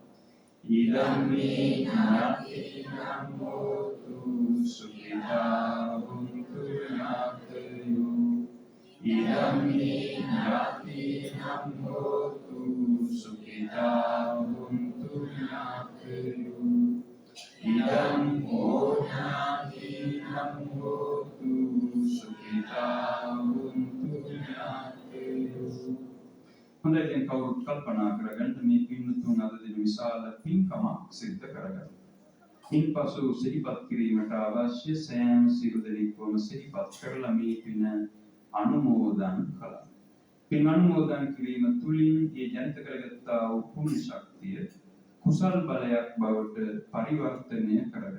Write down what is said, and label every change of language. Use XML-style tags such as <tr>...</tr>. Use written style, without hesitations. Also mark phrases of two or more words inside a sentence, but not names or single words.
<pi>ඉදම්මේ ඥාතිනම් හෝතු සුඛිතා හුන්තු ඥාතයෝ ඉදම්මේ ඥාතිනම් හෝතු සුඛිතා හුන්තු ඥාතයෝ ඉදම් හෝ ඥාතිනම් හෝතු සුඛිතා හුන්තු ඥාතයෝ</pi> <si>හොඳයි දැන් කවුරුත් කල්පනා කරගන්න මේ පින්තුන් අද දින විශාල පින්කමක් සිද්ධ කරගන්න. ඉන්පසු සිහිපත් කිරීමට අවශ්‍ය සෑම සියලු දෙනෙක්වම සිහිපත් කරලා මේ පින අනුමෝදන් කළා. පින් අනුමෝදන් කිරීම තුළින් ඒ ජනිත කරගත්තා වූ පුණ්‍ය ශක්තිය කුසල් බලයක් බවට පරිවර්තනය කරගත්තා.</si>